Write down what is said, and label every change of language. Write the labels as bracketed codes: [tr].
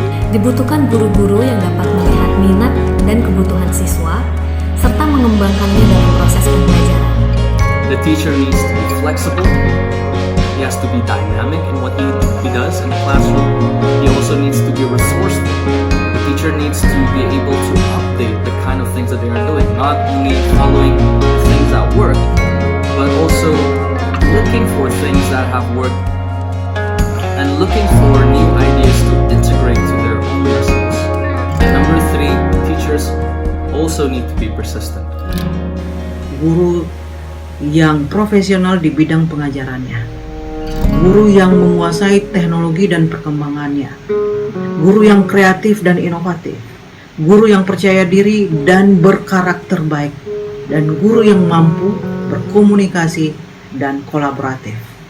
[id] Dibutuhkan guru-guru yang dapat melihat minat dan kebutuhan siswa, serta mengembangkannya dalam proses pembelajaran. [en] The teacher needs to be flexible. He has to be dynamic in what he does in the classroom. He also needs to be resourceful. The teacher needs to be able to update the kind of things that they are doing, not only following things that work, but also looking for things that have worked and looking for new ideas to integrate to their own lessons. And number 3, teachers also need to be persistent. [id] Guru yang profesional di bidang pengajarannya, guru yang menguasai teknologi dan perkembangannya, guru yang kreatif dan inovatif, guru yang percaya diri dan berkarakter baik, dan guru yang mampu berkomunikasi dan kolaboratif.